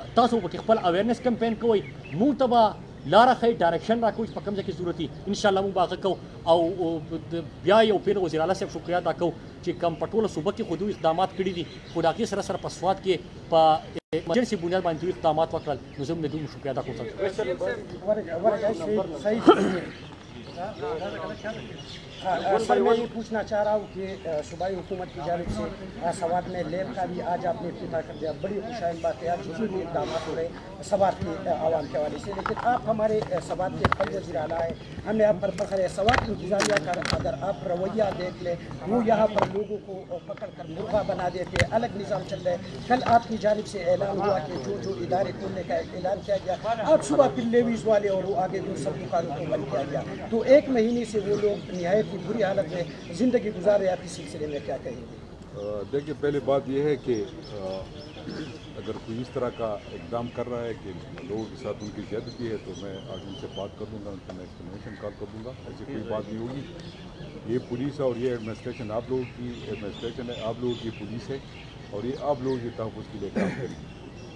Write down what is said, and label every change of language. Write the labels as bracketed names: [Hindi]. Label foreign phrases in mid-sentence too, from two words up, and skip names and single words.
[Pashto] تاسو پکې خپل [English] awareness campaign [Pashto] کوئ، مونږ ته به لاره ښایي، ډایرکشن راکوي چې په کوم ځای کې ضرورت وي انشاءالله مونږ به هغه کوو. او بیا یو پیر وزیر اعلی صاحب شکریه ادا کوو چې کم په ټوله صوبه کې خو دوی اقدامات کړي دي، خو د هغې سره سره په سوات کې په ایمرجنسي بنیاد باندې دوی اقدامات وکړل. نو زه هم د دوی شکریه ادا کوم. [Urdu] سر میں یہ پوچھنا چاہ رہا ہوں کہ صوبائی حکومت کی جانب سے سوات میں لیب کا بھی آج آپ نے افتتاح کر دیا، بڑی خوشائن بات ہے، آج جو بھی اقدامات ہو رہے ہیں سوات کے عوام کے حوالے سے، لیکن آپ ہمارے سوات کے خود وزیر اعلیٰ ہیں، ہمیں آپ پر فخر ہے. سوات انتظامیہ کا اگر آپ رویہ دیکھ لیں، وہ یہاں پر لوگوں کو پکڑ کر مرغا بنا دیتے، الگ نظام چل رہا ہے. کل آپ کی جانب سے اعلان ہوا کہ جو ادارے کھولنے کا اعلان کیا گیا، آج صبح پھر لیویز والے اور وہ آگے دور سب دکانوں کو بند کیا گیا. تو 1 مہینے سے وہ لوگ نہایت کی بری حالت میں زندگی گزار رہے ہیں، آپ اس سلسلے میں کیا کہیں گے؟ دیکھیے پہلی بات یہ ہے کہ اگر کوئی اس طرح کا اقدام کر رہا ہے کہ لوگوں کے ساتھ ان کی زیادتی ہے تو میں آج ان سے بات کر دوں گا، ان کو میں [English] explanation call [Urdu] کر دوں گا. ایسی کوئی بات نہیں ہوگی. یہ پولیس اور یہ ایڈمنسٹریشن آپ لوگوں کی ایڈمنسٹریشن ہے، آپ لوگوں کی پولیس ہے اور یہ آپ لوگوں کے تحفظ کے لیے کام کرے گی.